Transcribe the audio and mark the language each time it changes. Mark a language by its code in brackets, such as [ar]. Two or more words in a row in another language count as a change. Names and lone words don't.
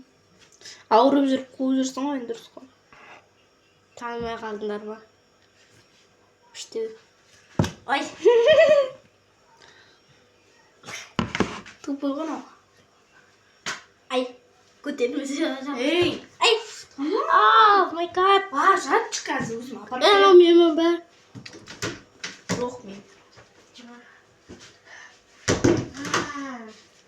[kk] Ауырып жүр, қуып жүрсің ғой, дұрыс қой. Танымай қалдыңдар ма? Күшті. Ой. Тупой ғой. Ай, көтермесе жатам. Ей. Ай. [en] Oh my god. [kk] Жатшы қазір өзім апарып. Мен бәр. Жоқ мен.